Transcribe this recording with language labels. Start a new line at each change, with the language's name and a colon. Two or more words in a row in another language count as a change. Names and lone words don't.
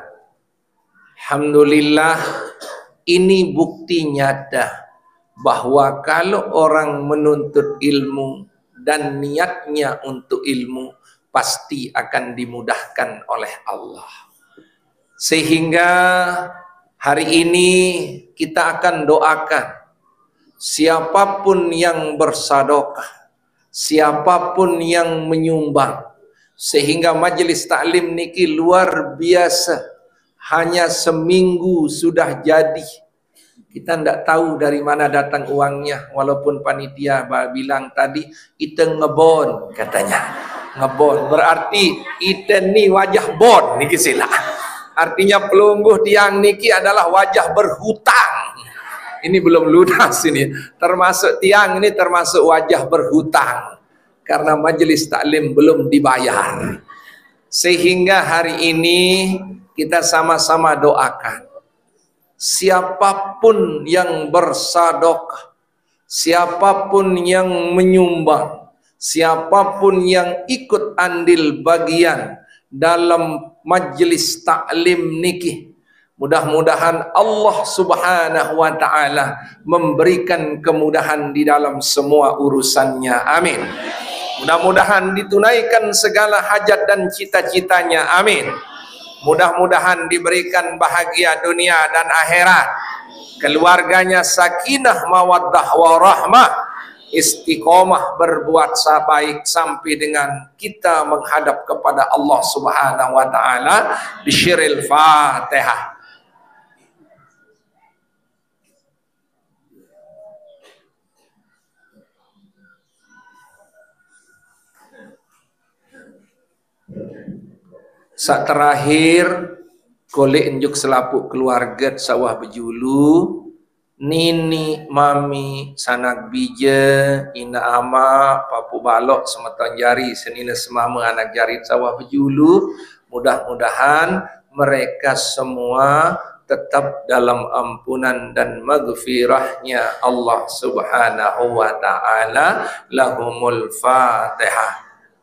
Indonesian: Alhamdulillah, ini bukti nyata bahwa kalau orang menuntut ilmu dan niatnya untuk ilmu, pasti akan dimudahkan oleh Allah. Sehingga hari ini kita akan doakan siapapun yang bersedekah, siapapun yang menyumbang, sehingga majelis taklim niki luar biasa. Hanya seminggu sudah jadi. Kita tidak tahu dari mana datang uangnya, walaupun panitia bilang tadi kita ngebon katanya. Ngebon berarti kita ni
Sasak: wajah bon niki sila.
Indonesian: Artinya pelungguh tiang niki adalah wajah berhutang. Ini belum lunas ini. Termasuk tiang ini termasuk wajah berhutang karena majelis taklim belum dibayar. Sehingga hari ini kita sama-sama doakan siapapun yang bersedekah, siapapun yang menyumbang, siapapun yang ikut andil bagian dalam majlis taklim niki, mudah-mudahan Allah
Arabic: سبحانه وتعالى
Indonesian: memberikan kemudahan di dalam semua urusannya, amin. Mudah-mudahan ditunaikan segala hajat dan cita-citanya, amin. Mudah-mudahan diberikan bahagia dunia dan akhirat, keluarganya
Arabic: سكينة مودة ورحمة,
Indonesian: istiqomah berbuat baik sampai dengan kita menghadap kepada Allah
Arabic: سبحانه وتعالى.
Sasak: Bisyiril Fatihah. Saat terakhir kolek njuk selapuk keluarga sawah berjulu, nini, mami, sanak bija, ina ama, papu balok, semeton jari, senina semama anak jari sawah berjulu.
Indonesian: Mudah-mudahan mereka semua tetap dalam ampunan dan maghfirahnya Allah
Arabic: سبحانه وتعالى. لهم الفاتحة.